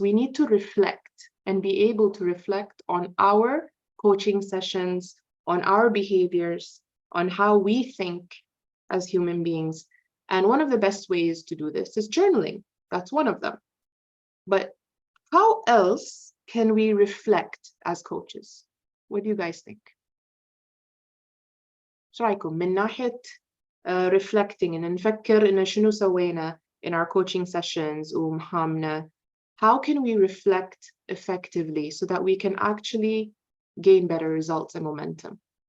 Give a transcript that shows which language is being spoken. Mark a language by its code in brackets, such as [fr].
[en] We need to reflect and be able to reflect on our coaching sessions, on our behaviors, on how we think, as human beings. And one of the best ways to do this is journaling. That's one of them. But how else can we reflect as coaches? What do you guys think? [ar] شو رايكم من ناحية reflecting إن نفكر إن شنو سوينا [en] in our coaching sessions [ar] ومهامنا? [en] How can we reflect effectively so that we can actually gain better results and momentum?